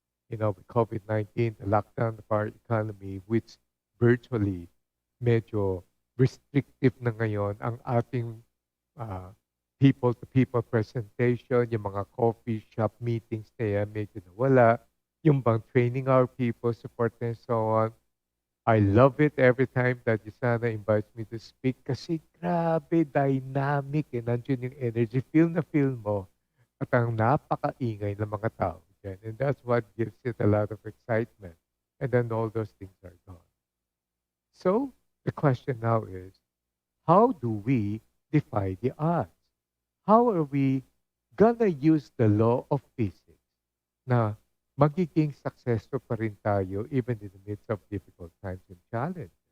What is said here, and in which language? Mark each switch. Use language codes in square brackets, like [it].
[en] with COVID-19, the lockdown of our economy, which virtually [tl] medyo restrictive na ngayon ang ating [en] uh, people-to-people presentation, [tl] yung mga coffee shop meetings na yan, medyo nawala. Yung bang [en] training our people, support and so on. I love it every time that Usana invites me to speak [tl] kasi grabe, [en] dynamic. [tl] Nandiyan yung energy. Feel na feel mo. At ang napakaingay ng mga tao dyan. [en] And that's what gives it a lot of excitement. And then all those things are gone. So, the question now is, how do we defy the odds? How are we gonna use the law of physics [tl] na magiging successful pa rin tayo [en] even in the midst of difficult times and challenges?